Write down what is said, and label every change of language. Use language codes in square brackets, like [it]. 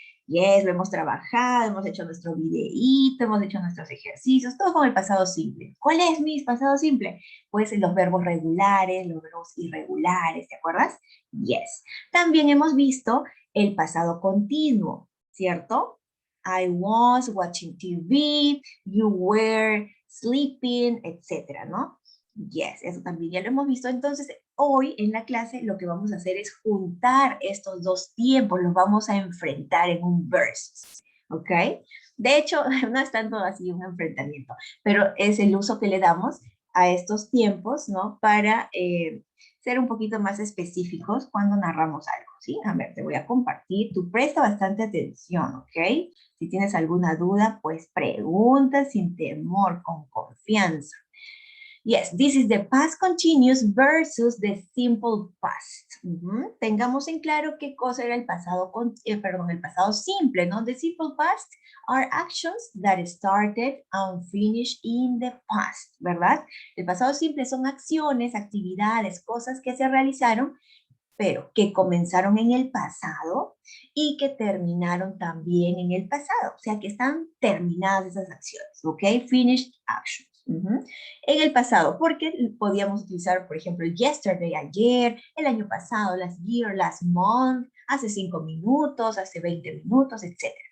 [es] Yes, lo hemos trabajado, hemos hecho nuestro videíto, hemos hecho nuestros ejercicios, todo con el pasado simple. ¿Cuál es mi pasado simple? Pues los verbos regulares, los verbos irregulares, ¿te acuerdas? Yes. También hemos visto el pasado continuo, ¿cierto? [en] I was watching TV, you were sleeping, etcétera, ¿no? [es] Yes, eso también ya lo hemos visto. Entonces, hoy en la clase lo que vamos a hacer es juntar estos dos tiempos, los vamos a enfrentar en un versus, ¿ok? De hecho, no es tanto así un enfrentamiento, pero es el uso que le damos a estos tiempos, ¿no? Para ser un poquito más específicos cuando narramos algo, ¿sí? A ver, te voy a compartir. Tú presta bastante atención, ¿ok? Si tienes alguna duda, pues pregunta sin temor, con confianza. [en] Yes, this is the past continuous versus the simple past. [es] Tengamos en claro qué cosa era el pasado, el pasado simple, ¿no? [en] The simple past are actions that started and finished in the past, ¿verdad? [es] El pasado simple son acciones, actividades, cosas que se realizaron, pero que comenzaron en el pasado y que terminaron también en el pasado. O sea, que están terminadas esas acciones, ¿ok? [en] Finished actions. [es] En el pasado, porque podíamos utilizar, por ejemplo, yesterday, ayer, el año pasado, [en] last year, last month, [es] hace 5 minutos, hace 20 minutos, etc.